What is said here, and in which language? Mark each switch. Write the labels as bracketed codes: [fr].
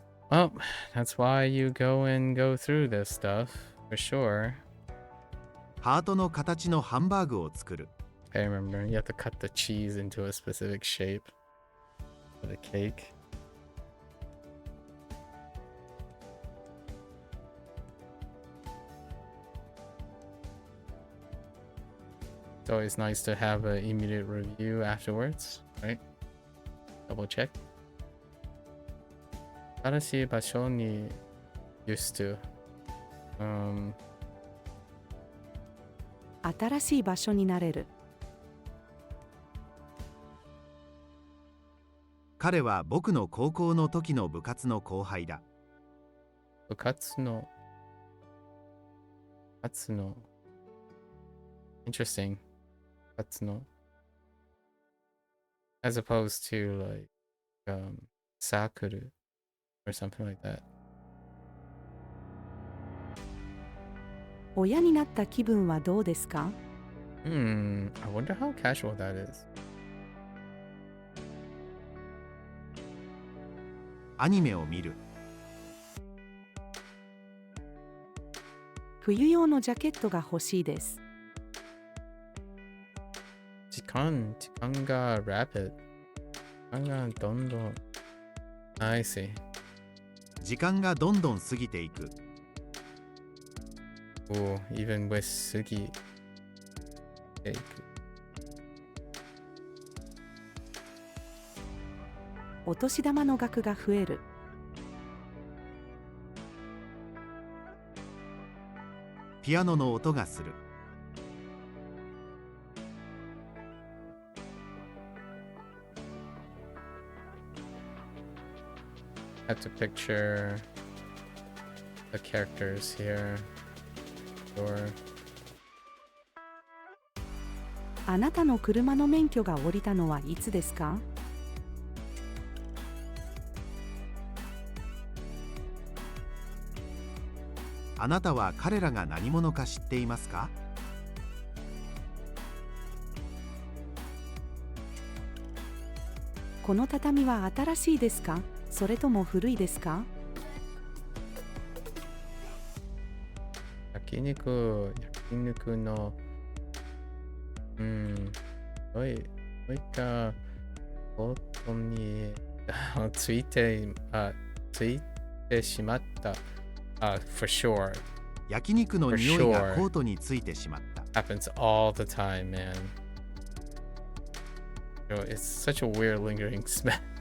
[en] Well, that's why you go through this stuff, for sure. [ja] ハートの形のハンバーグを作る。 [en] I remember, you have to cut the cheese into a specific shape for the cake. It's always nice to have an immediate review afterwards, right? Double check. [ja] 新しい場所に [en] used to. [ja] 新しい場所になれる。彼は僕の高校の時の部活の後輩だ。 [en] 部活の Interesting. 部活の as opposed to like sakuru or something like that. [ja] 親になった気分はどうですか？ [en] I wonder how casual that is. [ja] アニメを見る。冬用のジャケットが欲しいです。時間が [en] rapid. [ja] 時間がどんどん [en] I see. [ja] 時間がどんどん過ぎていく。 [en] Oh, even with Sugi. Cake. [ja] お年玉の額が増える。ピアノの音がする。 [en] Have to picture the characters here. Or [ja] あなたの車の免許が下りたのはいつですか？あなたは彼らが何者か知っていますか？この畳は新しいですか？それとも古いですか？焼肉のどういったことについてしまった。 [en] For sure. [ja] 焼肉の匂いがコートについてしまった。 [en] Happens all the time, man. It's such a weird lingering smell.